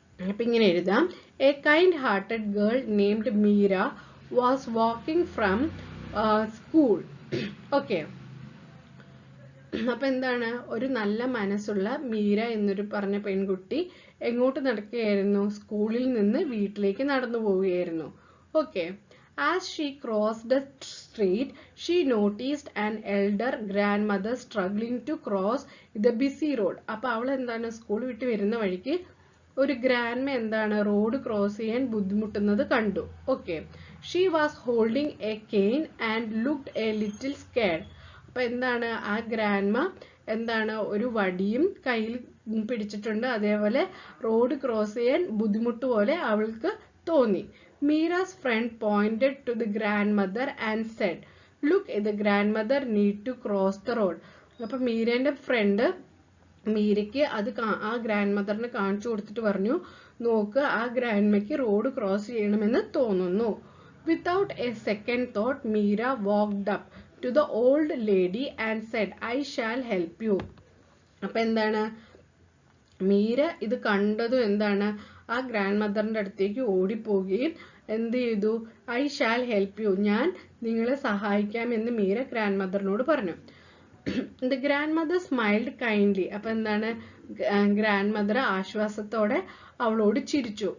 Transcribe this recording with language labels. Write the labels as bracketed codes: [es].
[ml] അപ്പൊ ഇങ്ങനെ എഴുതാം, [en] A kind hearted girl named Meera was walking from school. Okay, [ml] അപ്പൊ എന്താണ്, ഒരു നല്ല മനസ്സുള്ള മീര എന്നൊരു പറഞ്ഞ പെൺകുട്ടി എങ്ങോട്ട് നടക്കുകയായിരുന്നു? സ്കൂളിൽ നിന്ന് വീട്ടിലേക്ക് നടന്നു പോവുകയായിരുന്നു. Okay. [en] As she crossed the street, she noticed an elder grandmother struggling to cross the busy road. [ml] അപ്പൊ അവൾ എന്താണ്, സ്കൂൾ വിട്ട് വരുന്ന വഴിക്ക് ഒരു ഗ്രാൻഡ്മ എന്താണ്, റോഡ് ക്രോസ് ചെയ്യാൻ ബുദ്ധിമുട്ടുന്നത് കണ്ടു. Okay. [en] She was holding a cane and looked a little scared. [ml] അപ്പൊ എന്താണ്, ആ ഗ്രാൻഡ്മ എന്താണ്, ഒരു വടിയും കയ്യിൽ പിടിച്ചിട്ടുണ്ട്. അതേപോലെ റോഡ് ക്രോസ് ചെയ്യാൻ ബുദ്ധിമുട്ട് പോലെ അവൾക്ക് തോന്നി. [en] Mira's friend pointed to the grandmother and said, "Look, the grandmother need to cross the road." [ml] അപ്പൊ മീരന്റെ ഫ്രണ്ട് മീരയ്ക്ക് അത് ആ ഗ്രാൻഡ് മദറിനെ കാണിച്ചു കൊടുത്തിട്ട് പറഞ്ഞു, നോക്ക്, ആ ഗ്രാൻഡ്മയ്ക്ക് റോഡ് ക്രോസ് ചെയ്യണമെന്ന് തോന്നുന്നു. [en] Without a second thought, Meera walked up to the old lady and said, "I shall help you." [ml] അപ്പൊ എന്താണ്, മീര ഇത് കണ്ടതും എന്താണ്, ആ ഗ്രാൻഡ് മദറിന്റെ അടുത്തേക്ക് ഓടിപ്പോവുകയും എന്ത് ചെയ്തു, [en] "I shall help you," [ml] ഞാൻ നിങ്ങളെ സഹായിക്കാമെന്ന് മീര ഗ്രാൻഡ് മദറിനോട് പറഞ്ഞു. [en] The grandmother smiled kindly. [ml] അപ്പൊ എന്താണ്, ഗ്രാൻഡ് മദർ ആശ്വാസത്തോടെ അവളോട് ചിരിച്ചു.